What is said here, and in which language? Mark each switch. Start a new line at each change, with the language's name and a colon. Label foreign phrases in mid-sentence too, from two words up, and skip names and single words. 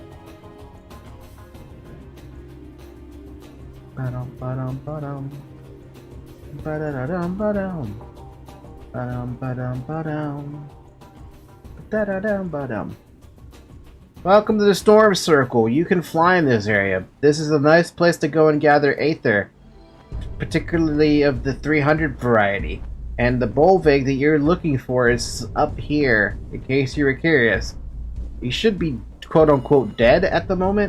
English: Ba-dum, ba-dum, ba-dum. Ba-da-da-dum, ba-dum. Ba-dum, ba-dum, ba-dum. Ba-da-da-dum, ba-dum. Welcome to the Storm Circle. You can fly in this area. This is a nice place to go and gather Aether, particularly of the 300 variety. And the Bolvig that you're looking for is up here, in case you were curious. He should be quote-unquote dead at the moment.